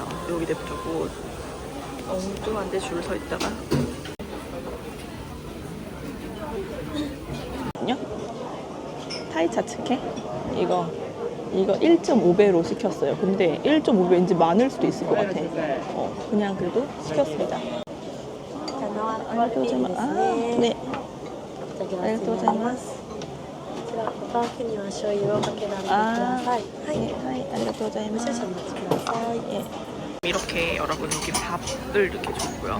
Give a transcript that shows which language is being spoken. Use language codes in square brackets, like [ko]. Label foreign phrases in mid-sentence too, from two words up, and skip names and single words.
[ko] 여기 냅두고 엉뚱한 데 줄 서 있다가 타이차 츠케? 이거 1.5배로 시켰어요. 근데 1.5배 왠지 많을 수도 있을 것 같아. 그냥 그래도 시켰습니다. [ja] ありがとうございます. [ko] 네. [ja] ありがとうございます. お豆腐には醤油をかけられてください。はい。ありがとうございます. 少々お待ちください。 [ko] 이렇게 여러분 여기 밥을 이렇게 줬고요.